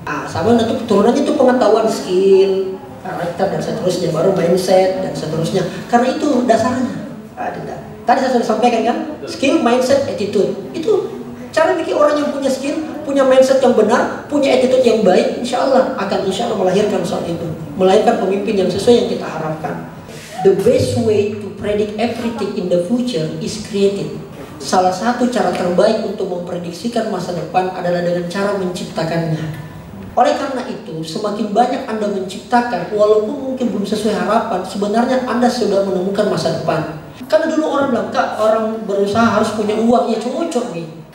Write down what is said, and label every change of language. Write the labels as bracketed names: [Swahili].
[Indonesian] Sama nanti turunannya itu pengetahuan, skill, karakter dan seterusnya, baru mindset dan seterusnya. Karena itu dasarnya. Tadi saya sudah sampaikan kan, skill, mindset, attitude. Itu cara bikin orang yang punya skill, punya mindset yang benar, punya attitude yang baik, insya Allah melahirkan soal itu, melahirkan pemimpin yang sesuai yang kita harapkan. [English] The best way to predict everything in the future is creative. [Indonesian] Salah satu cara terbaik untuk memprediksikan masa depan adalah dengan cara menciptakannya. Oleh karena itu, semakin banyak Anda menciptakan, walaupun mungkin belum sesuai harapan, sebenarnya Anda sudah menemukan masa depan. Karena dulu orang bilang, Kak, orang berusaha harus punya uang, ya cocok nih.